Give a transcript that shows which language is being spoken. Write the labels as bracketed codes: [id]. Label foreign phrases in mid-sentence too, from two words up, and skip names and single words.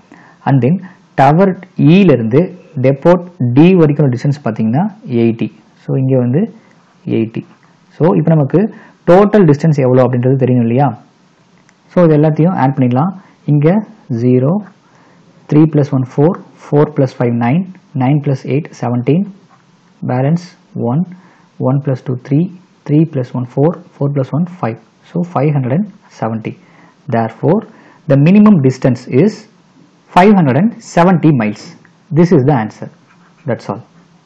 [en] and then tower [ta] இல இருந்து டெப்போட் டி வரைக்கும் டிஸ்டன்ஸ் பார்த்தீங்கன்னா 80. ஸோ இங்கே வந்து 80. ஸோ இப்போ நமக்கு [en] total distance [ta] எவ்வளோ அப்படின்றது தெரியும் இல்லையா? ஸோ இது எல்லாத்தையும் ஆட் பண்ணிடலாம். [en] இங்கே 0, 3 + 1 4, 4 plus 5 9, 9 plus 8 17, balance 1, 1 plus 2 3, 3 plus 1 4, 4 plus 1 5. So 570. Therefore, the minimum distance is 570 miles. This is the answer. That's all.